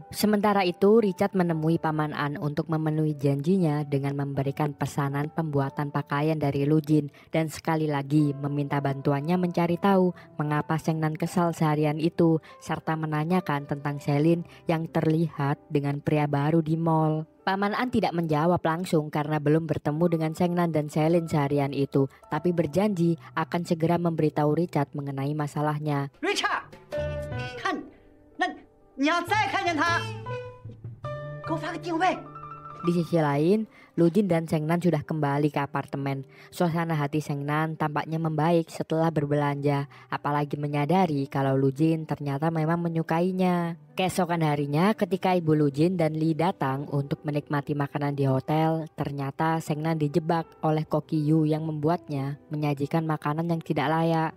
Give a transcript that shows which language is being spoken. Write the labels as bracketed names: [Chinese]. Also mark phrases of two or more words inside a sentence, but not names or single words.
[Indonesian] Sementara itu, Richard menemui Paman An untuk memenuhi janjinya dengan memberikan pesanan pembuatan pakaian dari Lujin dan sekali lagi meminta bantuannya mencari tahu mengapa Sengnan kesal seharian itu serta menanyakan tentang Selin yang terlihat dengan pria baru di mall. Paman An tidak menjawab langsung karena belum bertemu dengan Sengnan dan Selin seharian itu, tapi berjanji akan segera memberitahu Richard mengenai masalahnya. [Chinese] Richard, 看，那你要再看见他，给我发个定位。 [Indonesian] Di sisi lain, Lujin dan Sengnan sudah kembali ke apartemen. Suasana hati Sengnan tampaknya membaik setelah berbelanja, apalagi menyadari kalau Lujin ternyata memang menyukainya. Keesokan harinya ketika ibu Lujin dan Lee datang untuk menikmati makanan di hotel, ternyata Sengnan dijebak oleh Kokyu yang membuatnya menyajikan makanan yang tidak layak.